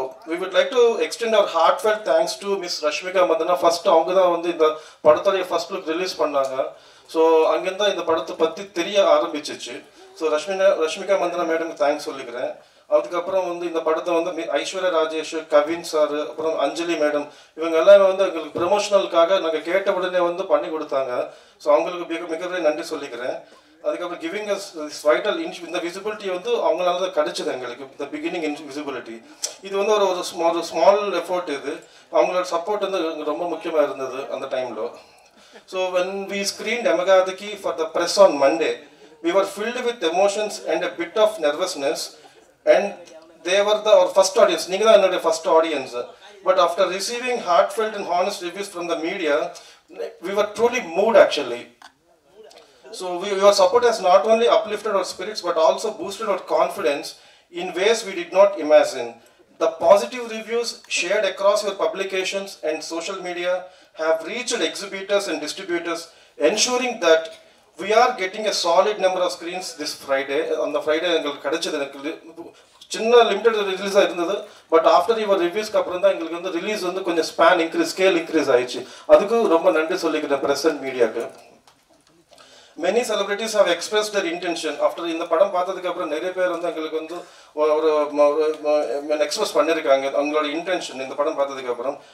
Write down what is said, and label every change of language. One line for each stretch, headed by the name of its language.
English: we would like to extend our heartfelt thanks to Miss Rashmika Mandana.
Tamil: First அவங்க தான் வந்து இந்த படத்தோடைய ஃபர்ஸ்ட் லுக் ரிலீஸ் பண்ணாங்க. ஸோ அங்கேருந்து இந்த படத்தை பற்றி தெரிய ஆரம்பிச்சிச்சு. ஸோ ரஷ்மிகா மந்தனா மேடம்க்கு தேங்க்ஸ் சொல்லிக்கிறேன். அதுக்கப்புறம் வந்து இந்த படத்தை வந்து ஐஸ்வர்யா ராஜேஷ், கவின் சார், அப்புறம் அஞ்சலி மேடம், இவங்க எல்லாமே வந்து எங்களுக்கு ப்ரமோஷனலுக்காக நாங்கள் கேட்ட உடனே வந்து பண்ணி கொடுத்தாங்க. ஸோ அவங்களுக்கு மிகப்பெரிய நன்றி சொல்லிக்கிறேன். அதுக்கப்புறம்
English: giving us vital
Tamil: இந்த விசிபிலிட்டி வந்து அவங்களால தான் கிடைச்சது எங்களுக்கு, இந்த பிகினிங் விசிபிலிட்டி. இது வந்து ஒரு ஸ்மால் எஃபோர்ட். இது அவங்களோட சப்போர்ட் வந்து ரொம்ப முக்கியமாக இருந்தது அந்த டைமில்.
English: So when we screened Yamagadaki for the press on Monday, we were filled with emotions and a bit of nervousness, and they were our first audience.
Tamil: நீங்க தான் என்னோட first audience.
English: But after receiving heartfelt and honest reviews from the media, we were truly moved actually. So your support has not only uplifted our spirits but also boosted our confidence in ways we did not imagine. The positive reviews shared across your publications and social media have reached exhibitors and distributors, ensuring that we are getting a solid number of screens this Friday. On the Friday
Tamil: எங்களுக்கு கிடைச்சது, எனக்கு சின்ன limited ரிலீஸாக இருந்தது. But after your ரிவ்யூஸ்க்கு அப்புறம் தான் எங்களுக்கு வந்து release வந்து கொஞ்சம் ஸ்கேல் இன்க்ரீஸ் ஆயிடுச்சு. அதுக்கு ரொம்ப நன்றி சொல்லிக்கிறேன் பிரஸ் அண்ட் மீடியாவுக்கு.
English: Many celebrities have expressed their intention.
Tamil: After இந்த படம் பார்த்ததுக்கு அப்புறம் நிறைய பேர் வந்து எங்களுக்கு வந்து ஒரு எக்ஸ்பிரஸ் பண்ணியிருக்காங்க அவங்களோட இன்டென்ஷன் இந்த படம் பார்த்ததுக்கு அப்புறம்.